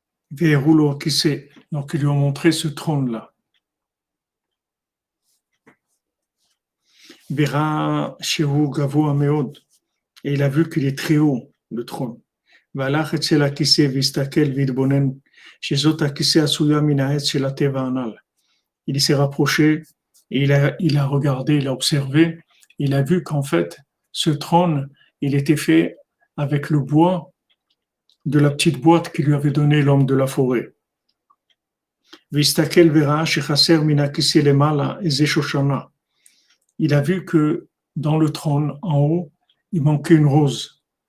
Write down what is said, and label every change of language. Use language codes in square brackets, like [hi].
[fr] Véroulo qui sait. Donc ils lui ont montré ce trône-là. [he] Vera Shehu Gavo Ameod. [fr] Et il a vu qu'il est très haut, le trône. [he] והלך אצל הכיסא והסתכל והתבונן שזאת הכיסא עשויה מן העץ של הטבע הנ"ל. [fr] Il s'est rapproché et il a regardé, il a observé, il a vu qu'en fait, ce trône, il était fait avec le bois de la petite boîte qui lui avait donné l'homme de la forêt. [he] והסתכל וראה שחסר מן הכיסא למעלה איזה שושנה. [fr] Il a vu que dans le trône, en haut, il manquait une rose.